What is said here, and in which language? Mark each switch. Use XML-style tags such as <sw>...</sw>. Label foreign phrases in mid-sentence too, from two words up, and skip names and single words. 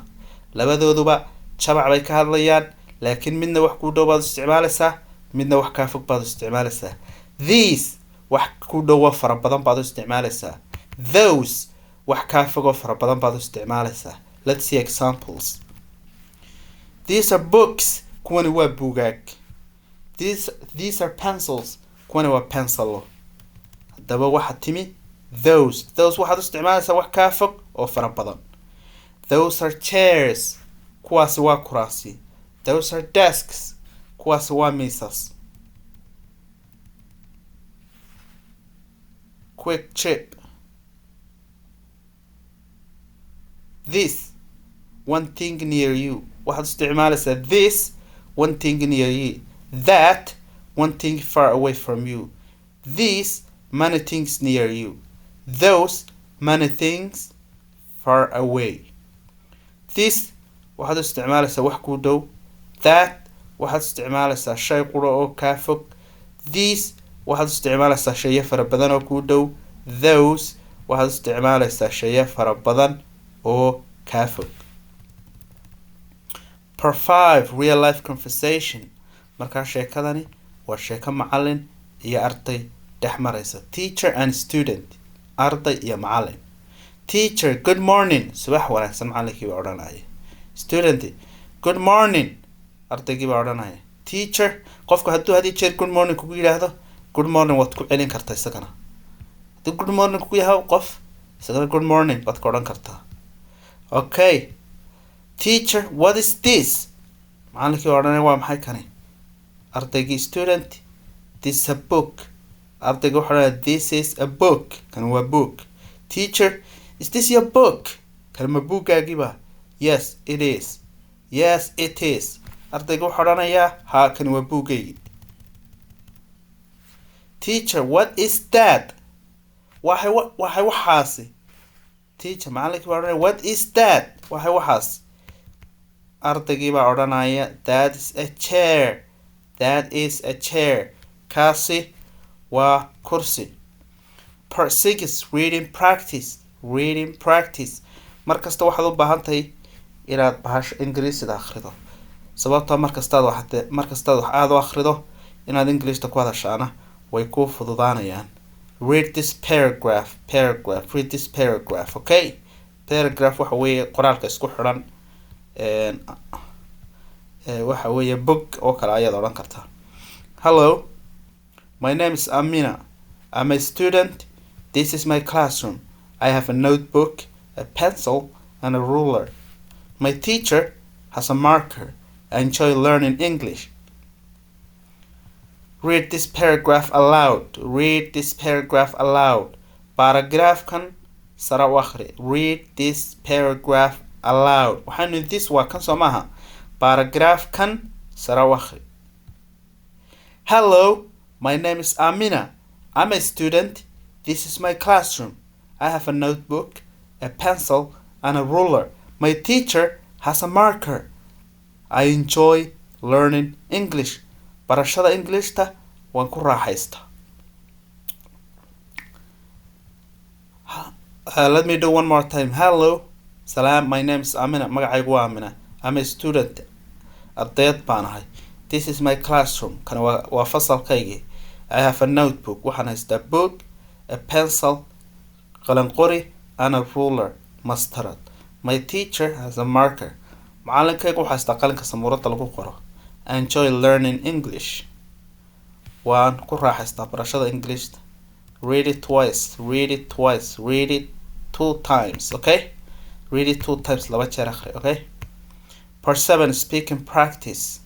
<so>labadooduba jamac bay ka hadlayaan laakiin midna wax ku dhow baad isticmaalaysaa midna wax ka fog baad isticmaalaysaa. These wax ku dhow fara badan baad isticmaalaysaa. Those wax ka fog fara badan baad isticmaalaysaa.</so> <en>Let's see examples. These are books.</en> <so>kuwani waa buugaag.</so> <en>These are pencils.</en> <so>kuwani waa pencil. haddaba waxa timi those waxaad isticmaalaysaa wax ka fog oo fara badan.</so> <en>Those are chairs.</en> <so>kuwaasi waa kuraasi.</so> <en>Those are desks.</en> <so>kuwaasi waa miisas.</so> <en>Quick chip. this one thing near you.</en> <so>waxaad isticmaalaysaa</so> <en>this one thing near you, that one thing far away from you, these many things near you, those many things far away.</en> <so>this waxaad isticmaalaysaa wax ku dhow, that waxaad isticmaalaysaa shay qura oo kaa fog, these waxaad isticmaalaysaa shaya fara badan oo ku dhow, those waxaad isticmaalaysaa shaya fara badan oo kaa fog.</so> <en>Part 5 real life conversation.</en> <so>markaa sheekadani waa sheeko macalin iyo arday dhex maraysa,</so> <en>teacher and student,</en> <so>arday iyo macalin.</so> <en>teacher good morning,</en> <so>subax wanaagsan macalinkii baa odhanaya.</so> <en>student good morning,</en> <so>ardaygii baa odhanaya. teacher qofku hadduu hadii jeer</so> <en>good morning</en> <so>kugu yidhaahdo,</so> <en>good morning</en> <so>waad ku celin kartaa isagana. hadduu</so> <en>good morning</en> <so>kugu yahay qof, isagana</so> <en>good morning</en> <so>waad ka odhan kartaa.</so> <en>okay teacher what is this,</en> <so>macalinkii baa odhanaya waa maxay kani.</so> <en>ardaygii student this is a book,</en> <so>ardayga wuxuu odhanaya</so> <en>this is a book,</en> <so>kan waa book.</so> <en>teacher is this your book,</en> <so>kan ma buugaagiiba.</so> <en>yes it is, yes it is,</en> <so>ardayga wuxuu odhanayaa haa kan waa buugaygii.</so> <en>teacher what is that,</en> <so>waxay waxaasi.</so> <en>teacher</en> <so>macalinkii baa odhanaya</so> <en>what is that,</en> <so>waxay waxaas. ardaygii baa odhanaya</so> <en>that is a chair, that is a chair,</en> <so>kaasi waa kursi.</so> <en>part 6 reading practice, reading practice.</en> <so>markasta waxaad u baahan tahay inaad bahasho ingiriisida akhrido, sababtoo markastaad wax aad u akhrido inaad ingiriista ku hadashaana way ku fududaanayaan.</so> <en>read this paragraph, read this paragraph. okay paragraph</en> <so>waxa weeye qoraalka isku xiran, waxa weeye book oo kale ayaad odhan kartaa.</so> <en>hello my name is Amina, I'm a student, this is my classroom, I have a notebook, a pencil and a ruler. My teacher has a marker, I enjoy learning English. read this paragraph aloud, read this paragraph aloud.</en> <so>paragraphkan sara u akhri.</so> <en>read this paragraph aloud,</en> <so>waxaanu this waa kan soo maaha, paragraphkan sara u akhri.</so> <en>hello my name is Amina, I'm a student, this is my classroom, I have a notebook, a pencil and a ruler. My teacher has a marker, I enjoy learning English.</en> <so>barashada Englishta waan ku raaxaysta.</so> <en>let me do one more time. hello salam, my name is Amina,</en> <so>magacaygu waa Amina,</so> <en>I'm a student,</en> <so>ardayad baan ahay,</so> <en>this is my classroom,</en> <so>kan waa fasalkaygii,</so> <en>I have a notebook,</en> <so>waxaan haystaa</so> <en>book, a pencil</en> <so>qalin qori</so> <en>and a ruler mastarad. My teacher has a marker,</en> <so>macalinkaygu waxaa haystaa qalinka samuurada lagu qoro.</so> <en>I enjoy learning English,</en> <so>waan ku raaxaystaa barashada English.</so> <en>read it twice, read it twice, read it 2 times. okay read it 2 times,</en> <so>laba jeer akhri.</so> <en>okay part 7 speaking practice.</en>